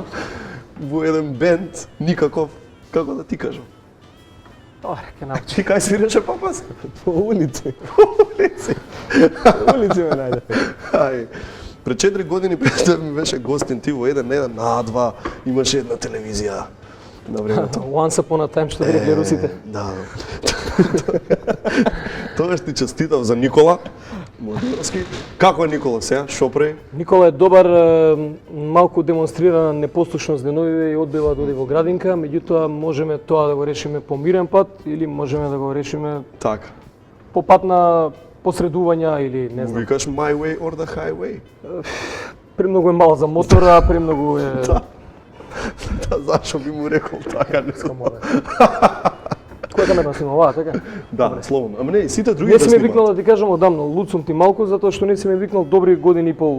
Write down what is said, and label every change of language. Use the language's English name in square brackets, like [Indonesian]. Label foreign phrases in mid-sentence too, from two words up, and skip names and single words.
[Macedonian] Во еден бенд, никаков, како да ти кажам. Добре, ке научи. Ти кај свиреше папас? По улици. Улици. Улици ме најде. Ај. Пред 4 години Петре ми беше гостин ти во еден на 2, имаше една телевизија на времето. [English] Once upon a time [Macedonian] што ви рекли русите. Да. Тогаш ти честитав за Никола Модиловски. Како е Никола сега? Шо прави? Никола е добар, малку демонстрира непослушност деновиве и одбива да оди во градинка, меѓутоа можеме тоа да го решиме по мирен пат или можеме да го решиме Така. по пат на посредувања или не знам. [English] Викаш my way or the highway. [Macedonian] Премногу е мал за мотора, премногу е... Да, зашо би му рекол така? Не знам. Која камера снима оваа, така? Да, слободно. Ама не, сите други Не да си ме снимаат. викнал да ти кажам одамно, луд сум ти малку, затоа што не си ме викнал добри години и пол,